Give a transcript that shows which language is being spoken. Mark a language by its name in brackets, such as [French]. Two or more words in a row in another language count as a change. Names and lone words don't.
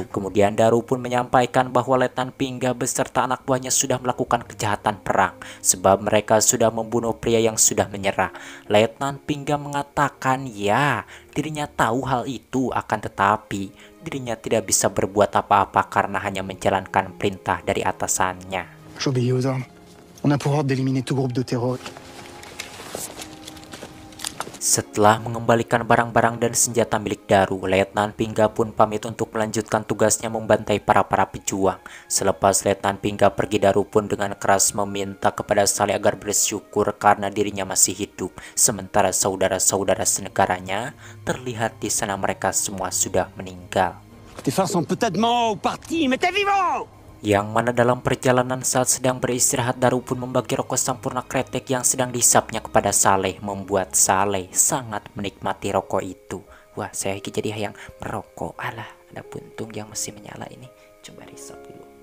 [Indonesian] Kemudian Daru pun menyampaikan bahwa Letnan Pingga beserta anak buahnya sudah melakukan kejahatan perang. Sebab mereka sudah membunuh pria yang sudah menyerah. Letnan Pingga mengatakan ya, dirinya tahu hal itu, akan tetapi dirinya tidak bisa berbuat apa-apa karena hanya menjalankan perintah dari atasannya. [French] J'obéis aux ordres. On a pour ordre d'éliminer tout groupe de terror. [Indonesian] Setelah mengembalikan barang-barang dan senjata milik Daru, Letnan Pingga pun pamit untuk melanjutkan tugasnya membantai para pejuang. Selepas Letnan Pingga pergi, Daru pun dengan keras meminta kepada Saleh agar bersyukur karena dirinya masih hidup. Sementara saudara-saudara senegaranya terlihat di sana mereka semua sudah meninggal. [French] Tes frères sont peut-être morts ou partis, mais t'es vivant! [Indonesian] Yang mana dalam perjalanan saat sedang beristirahat, Daru pun membagi rokok Sampurna kretek yang sedang dihisapnya kepada Saleh, membuat Saleh sangat menikmati rokok itu. Wah, saya jadi yang merokok. Alah, ada puntung yang masih menyala ini. Coba risap dulu.